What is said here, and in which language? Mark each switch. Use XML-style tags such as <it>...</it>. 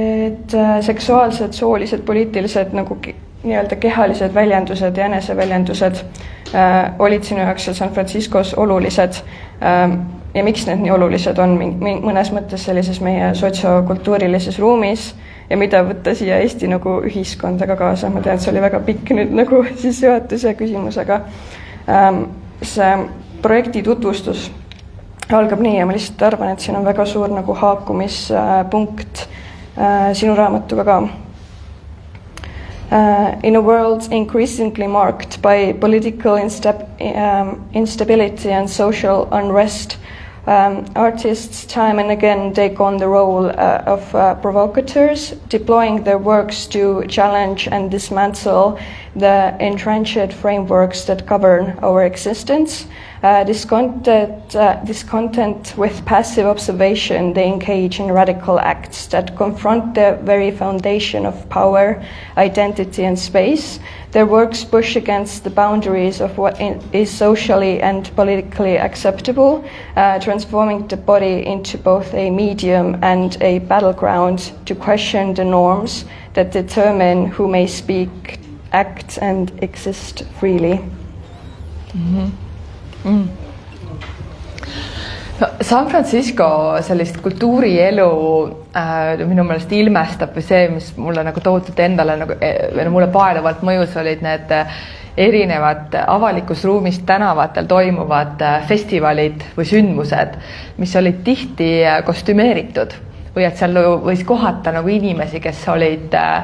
<et>Millised seksuaalsed, soolised, poliitilised nagu nii-öelda kehalised väljendused ja eneseväljendused olid sinu jaoks seal San Franciscos olulised ja miks need nii olulised on mõnes mõttes sellises meie sotsiokultuurilises ruumis ja mida võtta siia Eesti nagu ühiskondaga kaasa. Ma tean, et see oli väga pikk nüüd nagu sissejuhatuse küsimus, aga see projekti tutvustus algab nii ja ma lihtsalt arvan, et siin on väga suur nagu haakumispunkt sinu raamatuga ka.</et> <en>In a world increasingly marked by political instability and social unrest, artists time and again take on the role of provocateurs, deploying their works to challenge and dismantle the entrenched frameworks that govern our existence. Discontent with passive observation, they engage in radical acts that confront the very foundation of power, identity, and space. Their works push against the boundaries of what is socially and politically acceptable, transforming the body into both a medium and a battleground to question the norms that determine who may speak, act, and exist freely. Mm-hmm.</en> <et>No, San Francisco sellist kultuurielu minu meelest ilmestab või see, mis mulle nagu tohutult endale nagu, mulle paeluvalt mõjus olid need erinevad avalikus ruumis tänavatel toimuvad festivalid või sündmused, mis olid tihti kostümeeritud või et seal võis kohata nagu inimesi, kes olid</et>